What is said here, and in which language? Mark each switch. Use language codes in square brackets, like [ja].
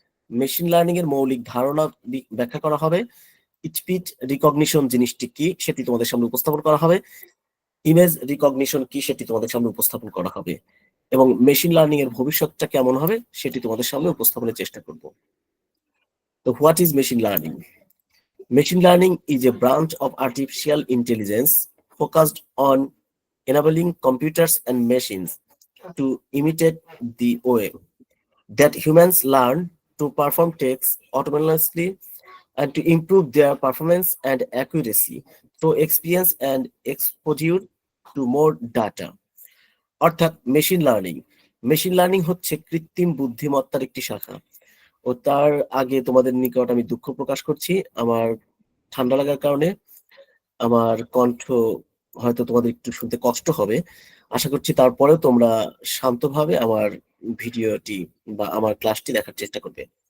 [bn] Machine learning এর মৌলিক ধারণা ব্যাখ্যা করা হবে। স্পিচ রিকগনিশন জিনিসটি কি সেটি তোমাদের সামনে উপস্থাপন করা হবে। ইমেজ রিকগনিশন কি সেটি তোমাদের সামনে উপস্থাপন করা হবে, এবং মেশিন লার্নিং এর ভবিষ্যৎটা কেমন হবে সেটি তোমাদের সামনে উপস্থাপনের চেষ্টা করব। [en] তো what is machine learning? Machine learning is a branch of artificial intelligence focused on enabling computers and machines to imitate the way that humans learn to perform tasks autonomously and to improve their performance and accuracy through experience and exposure to more data. [bn] অর্থাৎ machine learning হচ্ছে কৃত্রিম বুদ্ধিমত্তার একটি শাখা। ও তার আগে তোমাদের নিকট আমি দুঃখ প্রকাশ করছি, আমার ঠান্ডা লাগার কারণে আমার কণ্ঠ হয়তো তোমাদের একটু শুনতে কষ্ট হবে। আশা করছি তারপরেও তোমরা শান্তভাবে আমার ভিডিওটি বা আমার ক্লাসটি দেখার চেষ্টা করবে।